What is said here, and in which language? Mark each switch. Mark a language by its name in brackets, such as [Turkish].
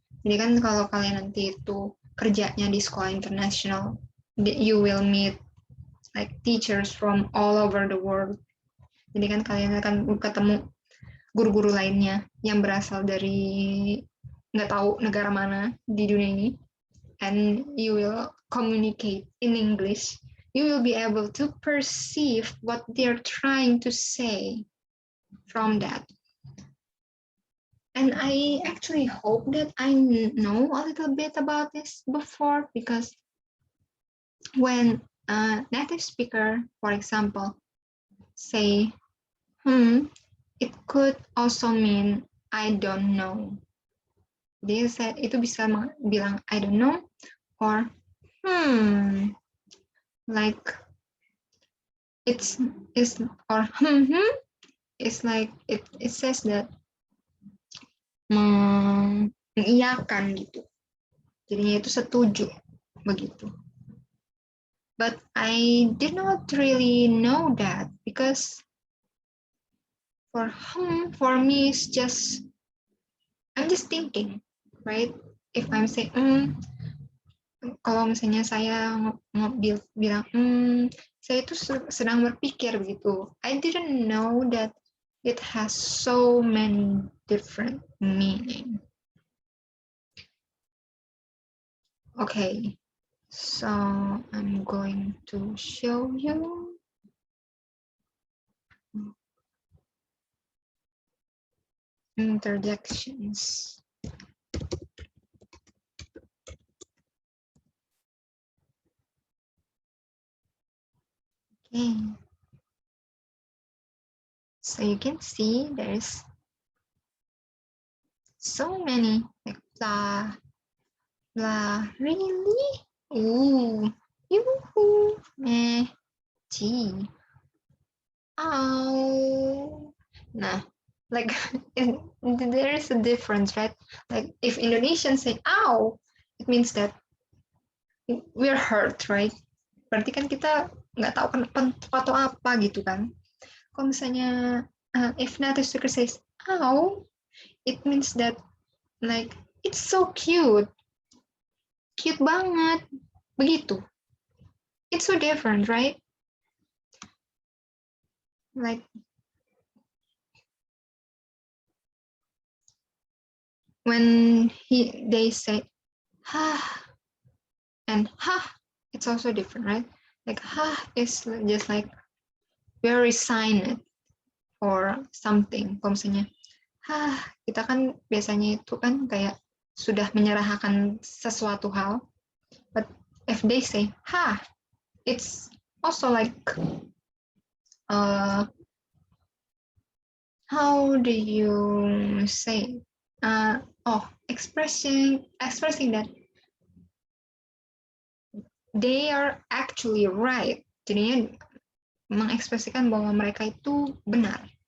[Indonesian] Jadi kan kalau kalian nanti itu kerjanya di sekolah internasional, [English] you will meet like teachers from all over the world. [Indonesian] Jadi kan kalian akan ketemu guru-guru lainnya yang berasal dari nggak tahu negara mana di dunia ini, [English] and you will communicate in English. You will be able to perceive what they're trying to say from that. And I actually hope that I know a little bit about this before, because when a native speaker, for example, say, it could also mean I don't know. [Indonesian] Dia itu bisa bilang [English] I don't know, or like it's or it's like it says that [Indonesian] mengiyakan gitu. Jadinya itu setuju begitu. [English] But I did not really know that, because for me it's just I'm just thinking, right? If I'm saying [Indonesian] kalau misalnya saya bilang saya itu sedang berpikir begitu. [English] I didn't know that it has so many different meaning. Okay, so I'm going to show you. Interjections. Okay. So you can see there's so many, like blah, blah, really? Ooh, yoo-hoo, gee, ow. Nah, like there is a difference, right? Like if Indonesians say ow, it means that we're hurt, right? [Indonesian] Berarti kan kita nggak tahu kenapa atau apa gitu kan. Kalau misalnya [English] if native speaker says ow, it means that like it's so cute [Indonesian] banget, begitu. [English] It's so different, right? Like when they say ha and ha, it's also different, right? Like ha is just like very resigned or something. [Indonesian] Kalau misalnya ha, kita kan biasanya itu kan kayak sudah menyerahkan sesuatu hal. [English] But if they say ha, it's also like how do you say? Expressing that they are actually right. [Indonesian] Jadinya mengekspresikan bahwa mereka itu benar.